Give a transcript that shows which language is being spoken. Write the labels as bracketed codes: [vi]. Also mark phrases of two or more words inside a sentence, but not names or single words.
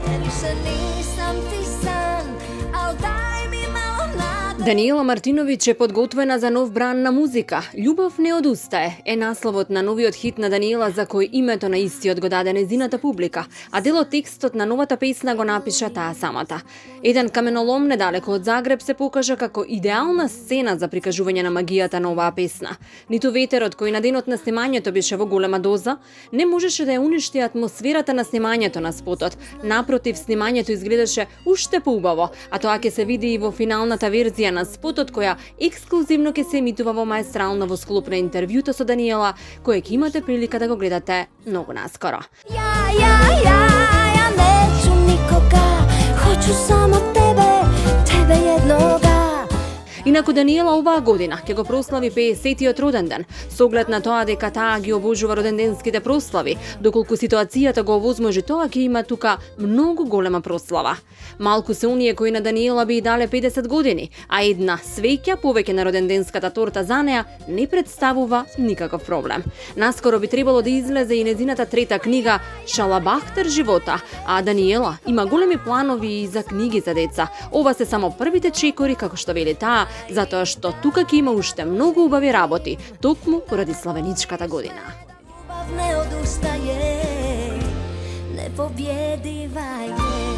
[hr] Više nisam ti san, al daj mi malo nade. [mk] Даниела Мартиновиќ е подготвена за нов бран на музика. Љубов не одустае е насловот на новиот хит на Даниела, за кој името на истиот го даде незината публика, а дел од текстот на новата песна го напиша таа самата. Еден каменолом недалеко од Загреб се покажа како идеална сцена за прикажување на магијата на оваа песна. Ниту ветерот, кој на денот на снимањето беше во голема доза, не можеше да ја уништи атмосферата на снимањето на спотот. Напротив, снимањето изгледаше уште поубаво, а тоа ќе се види и во финалната верзија на спотот, која ексклузивно ќе се емитува во Маестрално во склоп на интервјуто со Даниела, кое ќе имате прилика да го гледате многу наскоро. [hr] Ja neću nikoga, hoću samo tebe jednoga. [mk] Инаку Даниела оваа година ќе го прослави 50-тиот роден ден, со оглед на тоа дека таа ги обожува роденденските прослави, доколку ситуацијата го овозможи тоа ќе има тука многу голема прослава. Малку се оние кои на Даниела би дале 50 години, а една свеќа повеќе на роденденската торта за неа не представува никаков проблем. Наскоро би требало да излезе и незината трета книга Шалабахтер живота, а Даниела има големи планови и за книги за деца. Ова се само првите чекори, како што вели таа, затоа што тука ќе има уште многу убави работи, токму поради славеничката година. [hr] Ljubav ne odustaje, nepobjediva je.